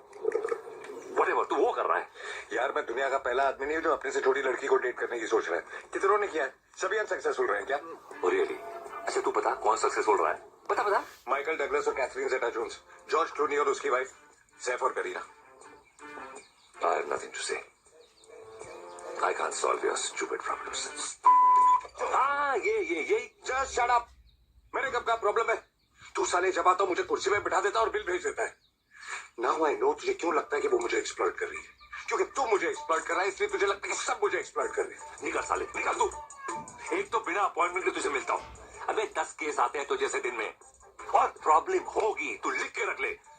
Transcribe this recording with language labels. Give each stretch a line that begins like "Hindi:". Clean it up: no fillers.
Hindi: Whatever, तू वो कर रहा है। यार मैं दुनिया का पहला आदमी नहीं हूँ जो अपने से छोटी लड़की को डेट करने की सोच रहा है। कितनों ने किया है, सभी अनसक्सेसफुल रहे हैं क्या?
English: Really?
Hindi: अच्छा तू बता कौन सक्सेसफुल रहा है? बता। माइकल डगलस और Catherine zeta Jones, George Clooney और उसकी वाइफ सैफ और Kareena.
English: I have nothing to say. I can't solve your stupid problems.
Hindi: हाँ ये
English: Just shut up.
Hindi: मेरे कब का प्रॉब्लम है? तू साले जब आता मुझे कुर्सी में बिठा देता और बिल भेज देता है।
English: now I know
Hindi: तुझे क्यों लगता है कि वो मुझे एक्सप्लॉइट कर रही है, क्योंकि तू मुझे एक्सप्लॉइट कर रहा है, इसलिए तुझे लगता है कि सब मुझे एक्सप्लॉइट कर रहे हैं। निकल साले, निकल तू। एक तो बिना अपॉइंटमेंट के तुझे मिलता हूँ। अबे 10 केस आते हैं तो जैसे दिन में, और प्रॉब्लम होगी तू लिख के रख ले।